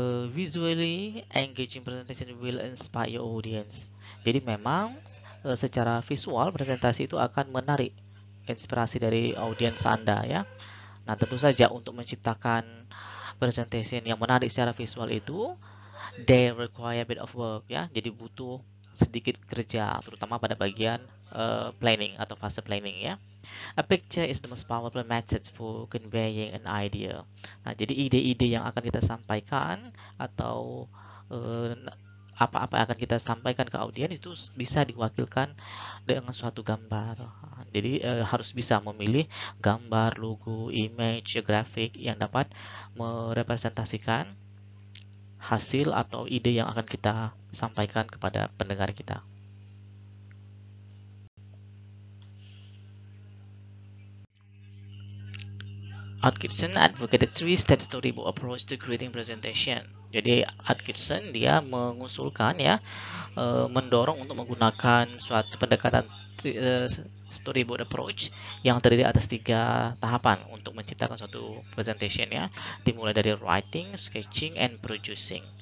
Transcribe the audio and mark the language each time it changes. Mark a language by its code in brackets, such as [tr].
[en] Visually engaging presentation will inspire your audience. [id] Jadi memang secara visual presentasi itu akan menarik inspirasi dari audiens Anda ya. Nah, tentu saja untuk menciptakan presentation yang menarik secara visual itu [en] they require a bit of work [id] ya. Jadi butuh sedikit kerja terutama pada bagian planning atau fase planning ya. [en] A picture is the most powerful method for conveying an idea. [id] Nah, jadi ide-ide yang akan kita sampaikan atau eh, apa-apa yang akan kita sampaikan ke audiens itu bisa diwakilkan dengan suatu gambar. Jadi harus bisa memilih gambar, logo, image, grafik yang dapat merepresentasikan hasil atau ide yang akan kita sampaikan kepada pendengar kita. [en] Atkinson advocated three-step storyboard approach to creating presentation. [id] Jadi Atkinson dia mengusulkan ya, mendorong untuk menggunakan suatu pendekatan storyboard approach yang terdiri atas 3 tahapan untuk menciptakan suatu presentation ya, dimulai dari [en] writing, sketching, and producing.